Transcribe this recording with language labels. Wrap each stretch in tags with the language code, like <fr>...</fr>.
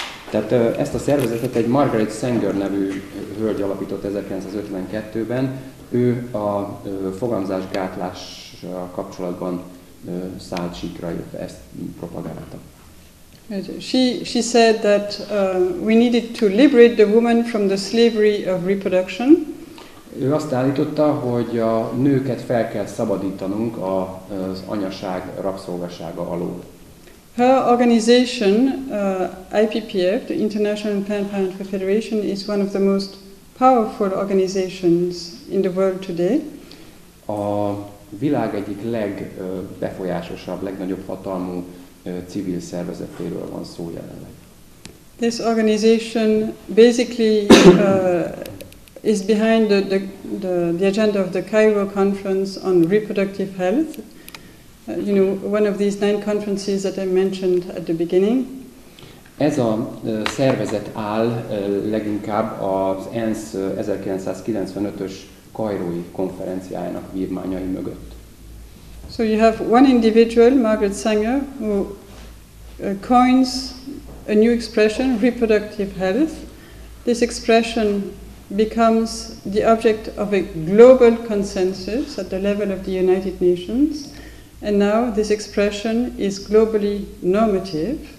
<hu>Tehát ezt a szervezetet egy Margaret Sanger nevű hölgy alapított 1952-ben. Ő a fogamzásgátlással kapcsolatban szállt síkra, illetve ezt propagálta.</hu> <en>She said that we needed to liberate the woman from the slavery of reproduction.</en> <hu>Ő azt állította, hogy a nőket fel kell szabadítanunk az anyaság rabszolgasága alól.</hu> <en>Her organization, IPPF, the International Planned Parenthood Federation, is one of the most powerful organizations in the world today.</en> <hu>A világ egyik legbefolyásosabb, legnagyobb hatalmú civil szervezetéről van szó jelenleg.</hu> <en>This organization basically is behind the agenda of the Cairo Conference on Reproductive Health. You know, one of these 9 conferences that I mentioned at the beginning.</en> <hu>Ez a szervezet áll leginkább az ENSZ 1995-ös kairói konferenciájának vívmányai mögött.</hu> <en>So you have one individual, Margaret Sanger, who coins a new expression, reproductive health. This expression becomes the object of a global consensus at the level of the United Nations, and now this expression is globally normative.</en>